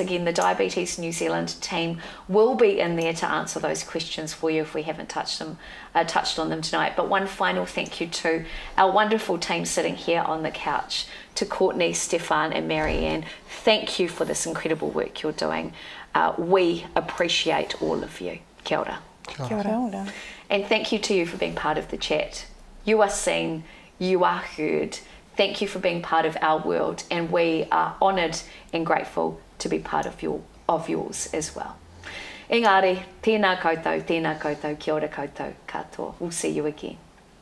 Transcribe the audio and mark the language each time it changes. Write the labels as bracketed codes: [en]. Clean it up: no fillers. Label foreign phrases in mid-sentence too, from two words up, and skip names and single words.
[en] Again, the Diabetes New Zealand team will be in there to answer those questions for you if we haven't touched on them tonight. But one final thank you to our wonderful team sitting here on the couch, to Courtney, Stefan and Marianne. Thank you for this incredible work you're doing. We appreciate all of you. [mi] Kia ora. Kia ora. [en] And thank you to you for being part of the chat. You are seen, you are heard. Thank you for being part of our world, and we are honoured and grateful to be part of yours as well. [mi] Engari, tēnā koutou, kia ora koutou, katoa. [en] We'll see you again.